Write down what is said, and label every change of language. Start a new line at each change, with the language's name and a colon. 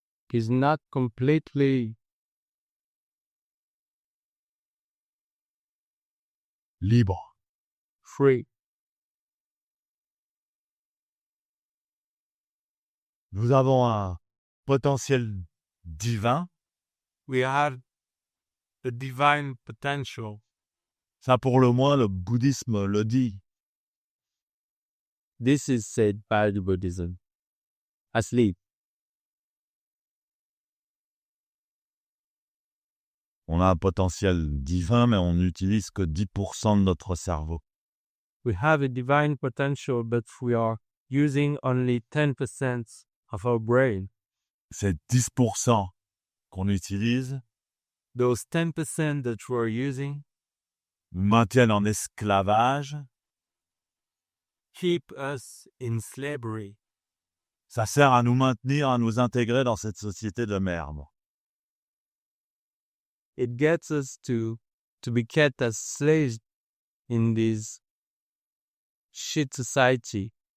English: Is not completely
French: libre.
English: free.
French: Nous avons un potentiel divin.
English: We have the divine potential.
French: Ça, pour le moins, le bouddhisme le dit.
English: This is said by the Buddhism. Asleep.
French: On a un potentiel divin, mais on n'utilise que 10% de notre cerveau.
English: We have a divine potential, but we are using only 10% of our brain.
French: Ces 10% qu'on utilise
English: Those 10% that we're using
French: nous maintiennent en esclavage.
English: keep us in slavery.
French: Ça sert à nous maintenir, à nous intégrer dans cette société de merde.
English: It gets us to be kept as slaves in this shit society.